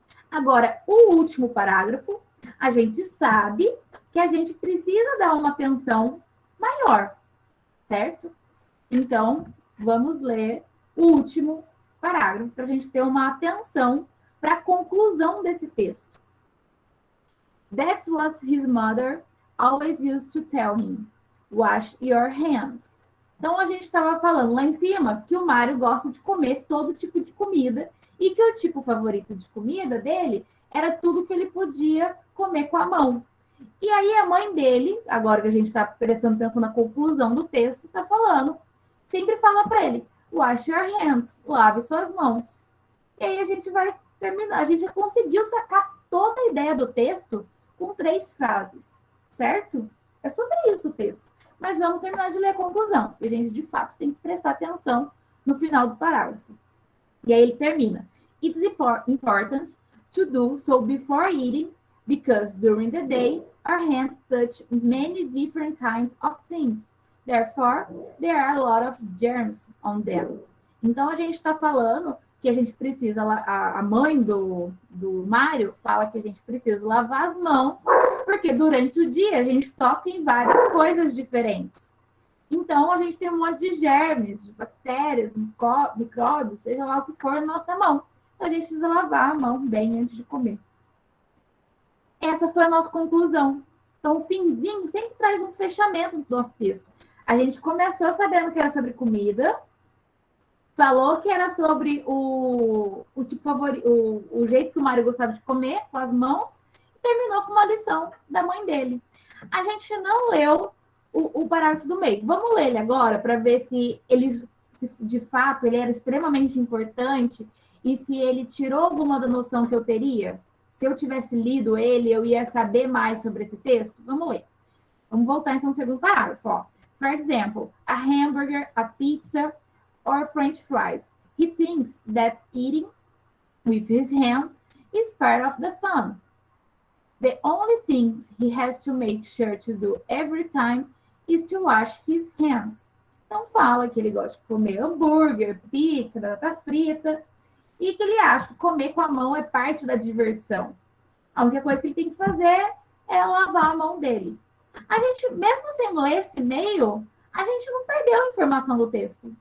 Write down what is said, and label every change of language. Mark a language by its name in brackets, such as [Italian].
[Portuguese] Agora, o último parágrafo, a gente sabe que a gente precisa dar uma atenção maior, certo? Então, vamos ler o último parágrafo para a gente ter uma atenção para a conclusão desse texto. [English] That's what his mother always used to tell him. Wash your hands. [Portuguese] Então, a gente estava falando lá em cima que o Mário gosta de comer todo tipo de comida e que o tipo favorito de comida dele era tudo que ele podia comer com a mão. E aí a mãe dele, agora que a gente está prestando atenção na conclusão do texto, está falando, sempre fala para ele, [English] wash your hands, [Portuguese] lave suas mãos. E aí a gente vai terminar, a gente já conseguiu sacar toda a ideia do texto com 3 frases, certo? É sobre isso o texto. Mas vamos terminar de ler a conclusão, porque a gente, de fato, tem que prestar atenção no final do parágrafo. E aí ele termina. [English] It's important to do so before eating, because during the day, our hands touch many different kinds of things. Therefore, there are a lot of germs on them. [Portuguese] Então, a gente está falando que a gente precisa, a mãe do Mário fala que a gente precisa lavar as mãos, porque durante o dia a gente toca em várias coisas diferentes. Então, a gente tem um monte de germes, de bactérias, micróbios, seja lá o que for na nossa mão. Então, a gente precisa lavar a mão bem antes de comer. Essa foi a nossa conclusão. Então, o finzinho sempre traz um fechamento do nosso texto. A gente começou sabendo que era sobre comida, falou que era sobre o tipo favorito, o jeito que o Mário gostava de comer, com as mãos, e terminou com uma lição da mãe dele. A gente não leu o parágrafo do meio. Vamos ler ele agora para ver se ele, se de fato, ele era extremamente importante e se ele tirou alguma da noção que eu teria. Se eu tivesse lido ele, eu ia saber mais sobre esse texto. Vamos ler. Vamos voltar então ao segundo parágrafo. [English] Ó. For example, a hamburger, a pizza, or French fries. He thinks that eating with his hands is part of the fun. The only things he has to make sure to do every time is to wash his hands. [Portuguese] Então fala que ele gosta de comer hambúrguer, pizza, batata frita e que ele acha que comer com a mão é parte da diversão. A única coisa que ele tem que fazer é lavar a mão dele. A gente, mesmo sem ler esse e-mail, a gente não perdeu a informação do texto.